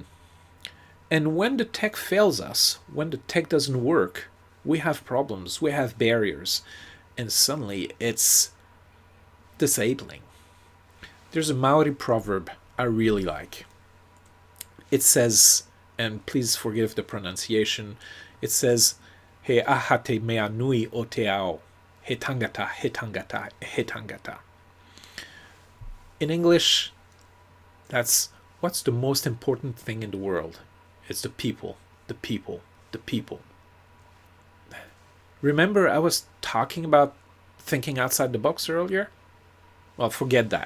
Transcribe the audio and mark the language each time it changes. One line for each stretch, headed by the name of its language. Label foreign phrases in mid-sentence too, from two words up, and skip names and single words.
English: And when the tech fails us, when the tech doesn't work, we have problems, we have barriers, and suddenly it's disabling. There's a Maori proverb I really like. It says, and please forgive the pronunciation, it says,
Māori: He aha te mea nui o te ao. He tangata, he tangata, he tangata.
English: In English, that's what's the most important thing in the world? It's the people, the people, the people. Remember I was talking about thinking outside the box earlier? Well, forget that.